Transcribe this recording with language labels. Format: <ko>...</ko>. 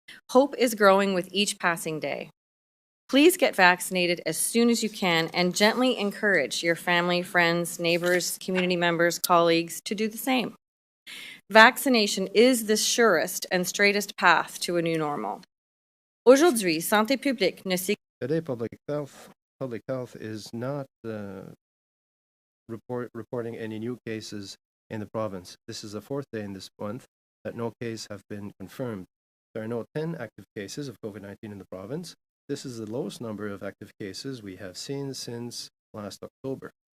<en>Hope is growing with each passing day. Please get vaccinated as soon as you can and gently encourage your family, friends, neighbors, community members, colleagues to do the same. Vaccination is the surest and straightest path to a new normal.</en> <fr>Aujourd'hui, Santé publique ne s'y...</fr> <en>Today, public health is not reporting any new cases in the province. This is the 4th day in this month that no case have been confirmed. There are no 10 active cases of COVID-19 in the province. This is the lowest number of active cases we have seen since last October.</en>